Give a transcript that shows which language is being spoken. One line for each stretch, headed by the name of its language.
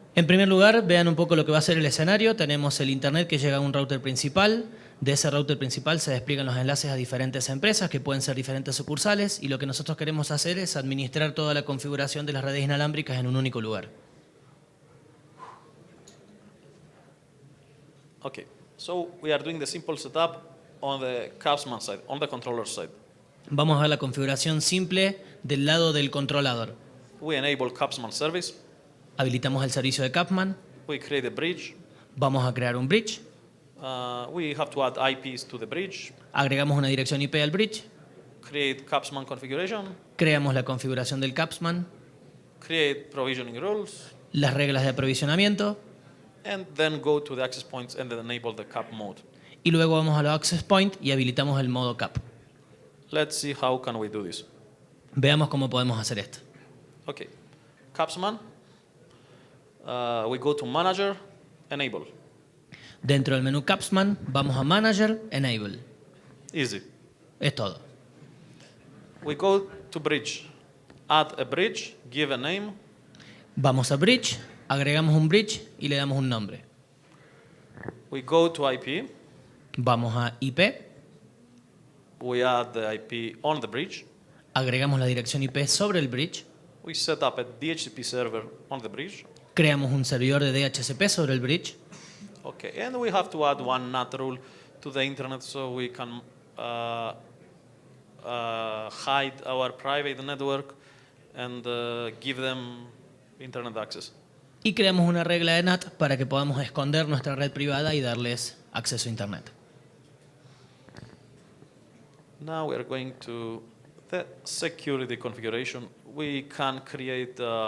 Spanish: En primer lugar, vean un poco lo que va a ser el escenario. Tenemos el internet que llega a un router principal. De ese router principal se despliegan los enlaces a diferentes empresas que pueden ser diferentes sucursales, y lo que nosotros queremos hacer es administrar toda la configuración de las redes inalámbricas en un único lugar.
English: Okay, so we are doing the simple setup on the Capsman side, on the controller side.
Spanish: Vamos a ver la configuración simple del lado del controlador.
English: We enable Capsman service.
Spanish: Habilitamos el servicio de Capman.
English: We create a bridge.
Spanish: Vamos a crear un bridge.
English: We have to add IPs to the bridge.
Spanish: Agregamos una dirección IP al bridge.
English: Create Capsman configuration.
Spanish: Creamos la configuración del Capsman,
English: Create provisioning rules.
Spanish: las reglas de aprovisionamiento,
English: And then go to the access points and then enable the cap mode.
Spanish: y luego vamos a los access point y habilitamos el modo Cap.
English: Let's see how can we do this.
Spanish: Veamos cómo podemos hacer esto.
English: Okay, Capsman. We go to Manager, Enable.
Spanish: Dentro del menú Capsman vamos a Manager, Enable.
English: Easy.
Spanish: Es todo.
English: We go to Bridge. Add a bridge, give a name.
Spanish: Vamos a Bridge, agregamos un bridge y le damos un nombre.
English: We go to IP.
Spanish: Vamos a IP,
English: We add the IP on the bridge.
Spanish: agregamos la dirección IP sobre el bridge,
English: We set up a DHCP server on the bridge.
Spanish: creamos un servidor de DHCP sobre el bridge,
English: Okay, and we have to add one NAT rule to the internet so we can hide our private network and give them internet access.
Spanish: y creamos una regla de NAT para que podamos esconder nuestra red privada y darles acceso a Internet.
English: Now we are going to the security configuration. We can create